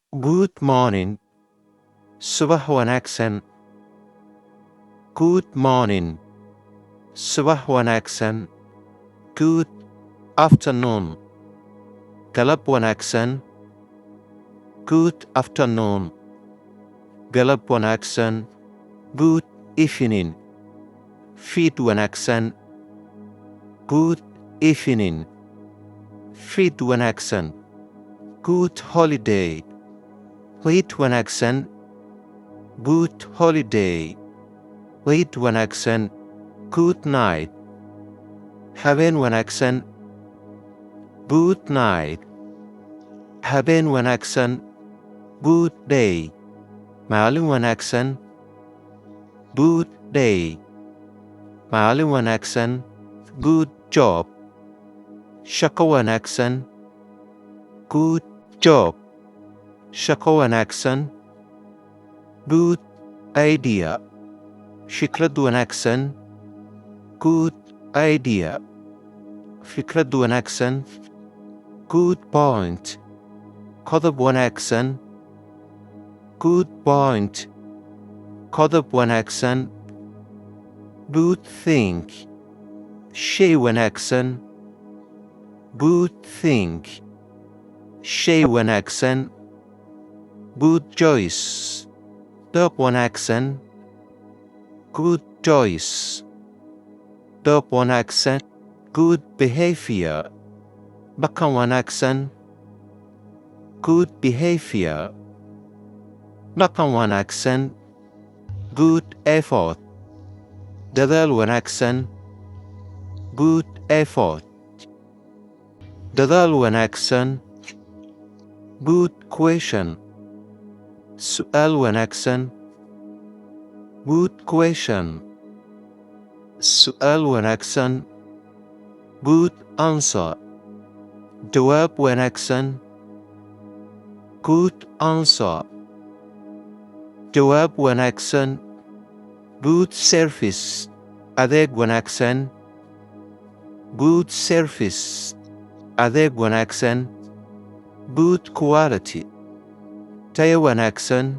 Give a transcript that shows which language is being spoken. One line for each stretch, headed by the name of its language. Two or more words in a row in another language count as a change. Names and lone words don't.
English: Good morning.
Somali: Subah wanaagsan.
English: Good morning.
Somali: Subah wanaagsan.
English: Good afternoon.
Somali: Galab wanaagsan.
English: Good afternoon.
Somali: Galab wanaagsan.
English: Good evening.
Somali: Fiid wanaagsan.
English: Good evening.
Somali: Fiid wanaagsan.
English: Good holiday.
Somali: Ciid wanaagsan.
English: Good holiday.
Somali: Ciid wanaagsan.
English: Good night.
Somali: Habeen wanaagsan.
English: Good night.
Somali: Habeen wanaagsan.
English: Good day.
Somali: Maalin wanaagsan.
English: Good day.
Somali: Maalin wanaagsan.
English: Good job.
Somali: Shaqo wanaagsan.
English: Good job.
Somali: Shaqo wanaagsan.
English: Good idea.
Somali: Fikrad wanaagsan.
English: Good idea.
Somali: Fikrad wanaagsan.
English: Good point.
Somali: Qodob wanaagsan.
English: Good point.
Somali: Qodob wanaagsan.
English: Good thing.
Somali: Shay wanaagsan.
English: Good thing.
Somali: Shay wanaagsan.
English: Good choice.
Somali: Doob wanaagsan.
English: Good choice.
Somali: Doob wanaagsan.
English: Good behavior.
Somali: Dhaqan wanaagsan.
English: Good behavior.
Somali: Dhaqan wanaagsan.
English: Good effort.
Somali: Dadaal wanaagsan.
English: Good effort.
Somali: Dadaal wanaagsan.
English: Good question.
Somali: Su'aal wanaagsan.
English: Good question.
Somali: Su'aal wanaagsan.
English: Good answer.
Somali: Jawaab wanaagsan.
English: Good answer.
Somali: Jawaab wanaagsan.
English: Good service.
Somali: Adeeg wanaagsan.
English: Good service.
Somali: Adeeg wanaagsan.
English: Good quality.
Somali: Tayo wanaagsan.